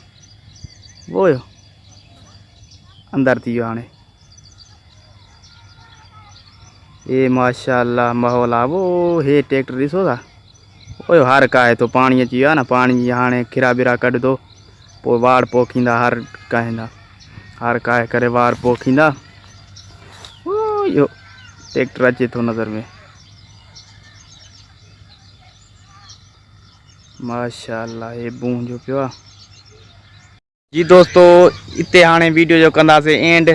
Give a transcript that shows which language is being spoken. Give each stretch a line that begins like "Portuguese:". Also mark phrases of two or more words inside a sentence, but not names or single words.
Sindhi: वो अंदरि थी वियो हाणे। हे माशाअल्लाह माहौल आहे। वो हे ट्रैक्टर ॾिसो था, ओयो हर काहे थो, पाणी अची वियो आहे न, पाणी जी हाणे खिरा बिरा कढंदो, पोइ वाड़ पोखींदा, हर काहींदा, हर काहे करे वाड़ पोखींदा। इहो ट्रैक्टर अचे थो नज़र में, माशाअल्लाह। हे बूं जो पियो आहे। जी दोस्तों, इते हाणे वीडियो जो कंदासीं एंड।